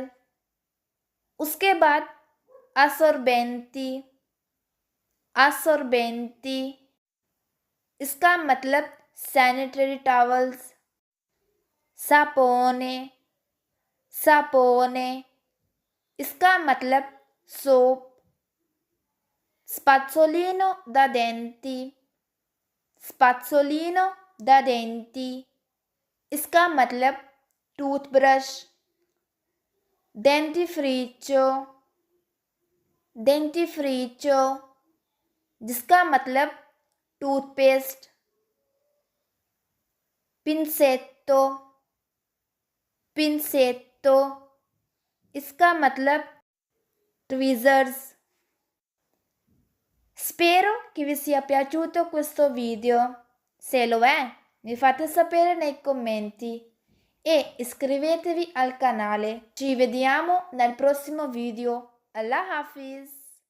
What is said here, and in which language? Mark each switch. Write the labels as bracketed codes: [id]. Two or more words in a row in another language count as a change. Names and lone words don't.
[ur] اس کے بعد [it] assorbenti, assorbenti, [ur] اس کا مطلب [en] sanitary towels. [it] sapone, sapone, [ur] اس کا مطلب سوپ. [it] spazzolino da denti, spazzolino da denti, [ur] اس کا مطلب ٹوتھ برش. [it] dentifricio, dentifricio, [ur] جس کا مطلب ٹوتھ پیسٹ. [it] pinzetto, pinzetto, [ur] اس کا مطلب ٹویزرز. [it] Spero che vi sia piaciuto questo video. Se lo è, mi fate sapere nei commenti e iscrivetevi al canale. Ci vediamo nel prossimo video. [ur] اللہ حافظ!